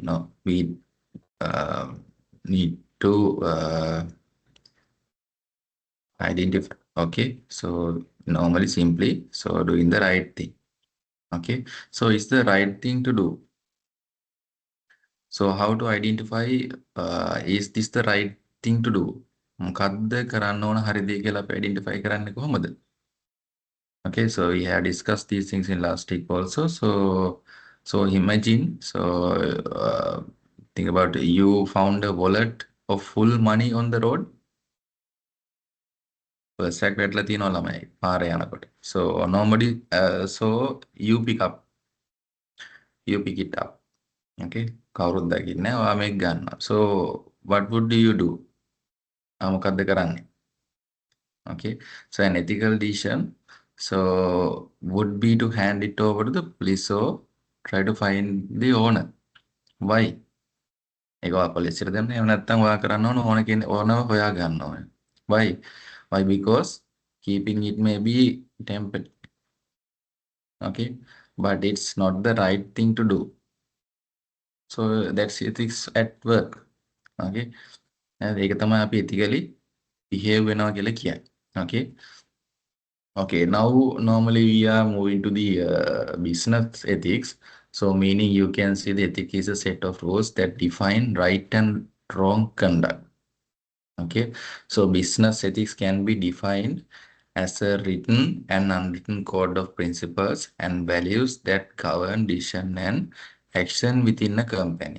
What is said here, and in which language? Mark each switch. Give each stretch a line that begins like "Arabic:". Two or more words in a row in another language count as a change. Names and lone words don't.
English: No, we need to identify. Okay, so normally simply so doing the right thing. Okay, so it's the right thing to do. So how to identify is this the right thing to do?
Sinhala: මොකද්ද කරන්න ඕන හරි දේ කියලා අපි identify කරන්නේ කොහොමද?
English: Okay, so we have discussed these things in last week also. So imagine, so think about you found a wallet of full money on the road. first act
Sinhala: වැටලා තියෙනවා ළමයි පාරේ යනකොට.
English: So normally so you pick it up. Okay.
Sinhala: කවුරුත් දකින්නේ නැහැ. ඔයා මේක ගන්නවා.
English: So what would you do?
Sinhala: මොකද්ද කරන්නේ?
English: Okay. So an ethical decision so would be to hand it over to the police or try to find the owner. Why?
Sinhala: ඒක ඔයා පොලිසියට දෙන්න. එහෙම නැත්නම් ඔයා කරන්න ඕන කෙනෙක් ඕනව හොයා ගන්න ඕනේ.
English: Why? Why? Because keeping it may be tempted. Okay. But it's not the right thing to do. So that's ethics at work. Okay.
Sinhala: ඒක තමයි අපි
English: ethically behave
Sinhala: වෙනවා කියලා කියන්නේ.
English: Okay. Okay, now normally we are moving to the business ethics. So meaning you can see the ethic is a set of rules that define right and wrong conduct. Okay, so business ethics can be defined as a written and unwritten code of principles and values that govern decision and action within a company.